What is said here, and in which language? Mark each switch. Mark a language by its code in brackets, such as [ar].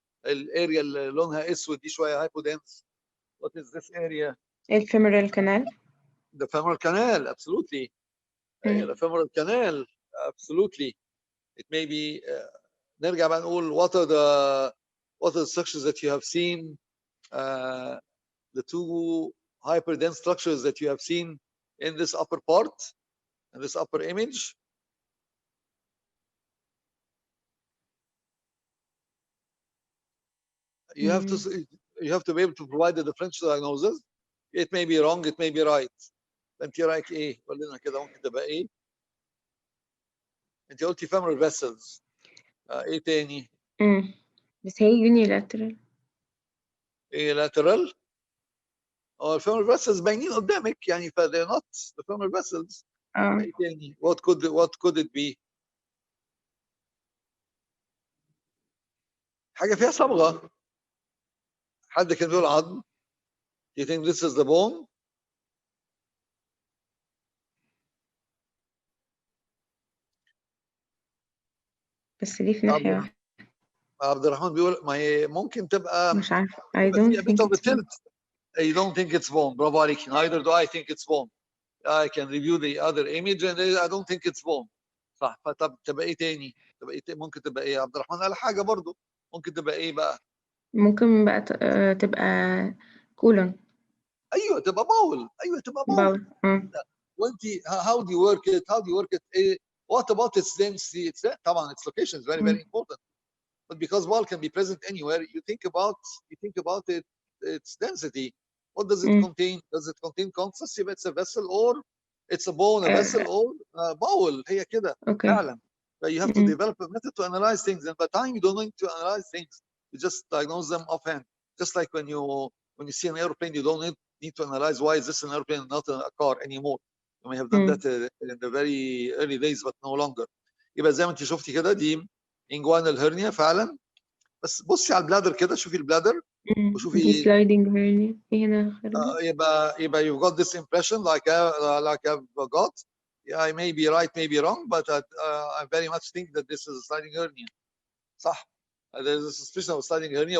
[ar] الاريا اللي لونها اسود دي شويه hypodense. [en] What is this area? [ar] الفيمورال canal. [en] The femoral canal, absolutely. The femoral canal, absolutely. It may be. [ar] نرجع بقى نقول [en] what are the structures that you have seen, the two hyperdense structures that you have seen in this upper part, in this upper image. You have to be able to provide the differential diagnosis. It may be wrong, it may be right. [ar] انت رايك ايه؟ قول لنا كده ممكن تبقى ايه؟ انت قلتي femoral vessels. ايه تاني؟ بس هي unilateral. ايه lateral؟ الفيمورال vessels باينين قدامك يعني ف [en] they're not the femoral vessels. [ar] ايه تاني؟ [en] what could it be؟ [ar] حاجه فيها صبغه. حد كان بيقول عظم. [en] Do you think this is the bone؟ [ar] بس ليه في ناحية واحدة؟ عبد الرحمن بيقول ما هي ممكن تبقى مش عارفة. [en] I don't think it's bone. You don't think it's bone. [ar] برافو عليك. [en] Neither do I think it's bone. I can review the other image and I don't think it's bone. [ar] صح. فطب تبقى ايه تاني؟ ممكن تبقى ايه؟ عبد الرحمن قال حاجة برضو. ممكن تبقى ايه بقى؟ ممكن بقى تبقى كولون. ايوه تبقى باول. باول. [en] وانت how do you work it؟ ايه what about its density؟ طبعا its location is very very important. But because bowel can be present anywhere, you think about its density. What does it contain? Does it contain contrast? If it's a vessel or it's a bone, a vessel or bowel. [ar] هي كده فعلا. [en] But you have to develop a method to analyze things. And by the time you don't need to analyze things, you just diagnose them offhand. Just like when you see an airplane, you don't need to analyze why is this an airplane and not a car anymore. You may have done that in the very early days, but no longer. [ar] يبقى زي ما انت شفتي كده دي inguinal hernia فعلا. بس بصي على البلادر كده، شوفي البلادر وشوفي دي sliding hernia هنا خارجة. [en] يبقى you've got this impression like I've got. Yeah, I may be right, may be wrong, but I very much think that this is a sliding hernia. [ar] صح. [en] There's a suspicion of sliding hernia.